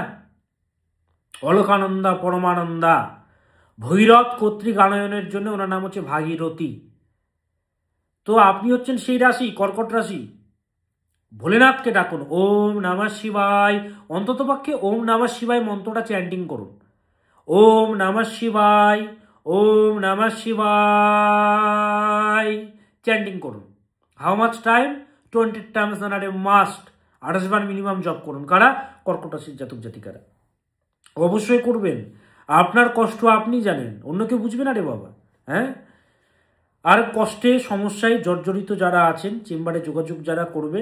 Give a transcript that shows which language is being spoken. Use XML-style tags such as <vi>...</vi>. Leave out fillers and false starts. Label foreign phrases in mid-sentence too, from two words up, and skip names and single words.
<bn>অলকানন্দা পরমানন্দা, ভৈরব কর্তৃক আনয়নের জন্য ওনার নাম হচ্ছে ভাগীরথী। তো আপনি হচ্ছেন সেই রাশি, কর্কট রাশি। ভোলেনাথকে ডাকুন।</bn> <sa>ওম নমঃ শিবায়,</sa> <bn>অন্ততপক্ষে</bn> <sa>ওম নমঃ শিবায়</sa> <bn>মন্ত্রটা চ্যান্টিং করুন।</bn> <sa>ওম নমঃ শিবায়, ওম নমঃ শিবায়</sa> <bn>চ্যান্টিং করুন।</bn> <en>How much time? 20 times on a must.</en> <bn>28 বার মিনিমাম জব করুন। কারা? কর্কট রাশির জাতক জাতিকারা। অবশ্যই করবেন। আপনার কষ্ট আপনি জানেন, অন্য কেউ বুঝবে না রে বাবা, হ্যাঁ। আর কষ্টে সমস্যায় জর্জরিত যারা আছেন চেম্বারে যোগাযোগ যারা করবেন।</bn>